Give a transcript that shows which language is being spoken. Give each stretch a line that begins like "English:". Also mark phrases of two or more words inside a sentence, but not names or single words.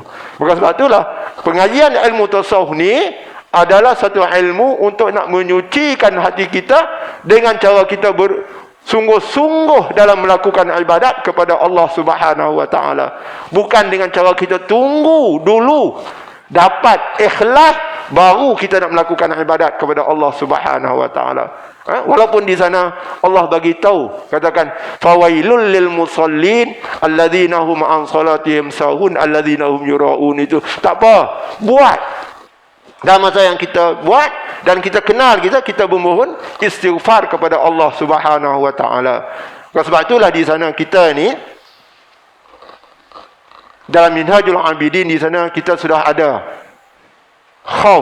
Malay: Maka sebab itulah pengajian ilmu tasawuf ni adalah satu ilmu untuk nak menyucikan hati kita dengan cara kita bersungguh-sungguh dalam melakukan ibadat kepada Allah
Arabic: سبحانه وتعالى.
Malay: Bukan dengan cara kita tunggu dulu dapat ikhlas baru kita nak melakukan ibadat kepada Allah
Arabic: سبحانه وتعالى.
Malay: Walaupun di sana Allah bagi tahu, katakan
Arabic: فويل للمصلين الذين هم عن صلاتهم ساهون الذين هم يراءون,
Malay: itu tak apa, buat dalam masa yang kita buat dan kita kenal kita memohon istighfar kepada Allah
Arabic: سبحانه وتعالى.
Malay: Sebab itulah di sana kita ni dalam Minhajul Abidin di sana kita sudah ada khauf.